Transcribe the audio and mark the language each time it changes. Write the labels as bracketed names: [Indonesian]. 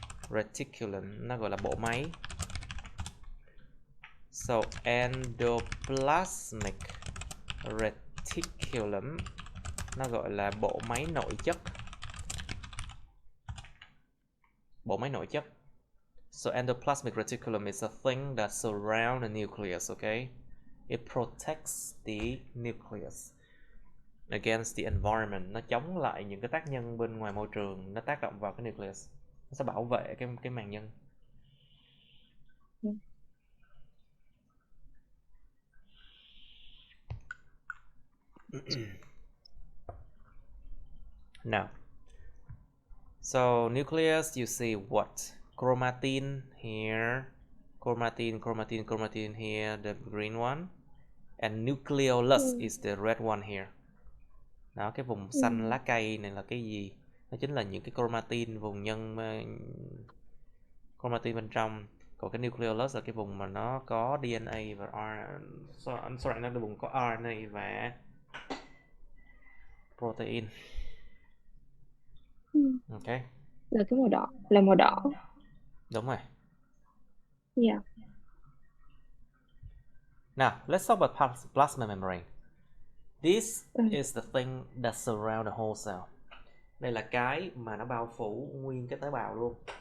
[Vietnamese] Reticulum, nó gọi là bộ máy. So endoplasmic reticulum nó gọi là bộ máy nội chất. [English] So endoplasmic reticulum is a thing that surrounds the nucleus, okay? It protects the nucleus against the environment. [Vietnamese] Nó chống lại những cái tác nhân bên ngoài môi trường nó tác động vào cái nucleus. Nó sẽ bảo vệ cái màng nhân. [English] Now, so nucleus, you see what? Chromatin here, chromatin here, the green one, and nucleolus is the red one here. [Vietnamese] Đó, cái vùng xanh lá cây này là cái gì? Nó chính là những cái chromatin, vùng nhân chromatin bên trong. Còn cái nucleolus là cái vùng mà nó có DNA và RNA, nó là vùng có RNA và protein. Ok. Là cái màu đỏ, là màu đỏ. Đúng rồi. [English] Now, let's talk about plasma membrane. This is the thing that surround the whole cell. [Vietnamese] Đây là cái mà nó bao phủ nguyên cái tế bào luôn.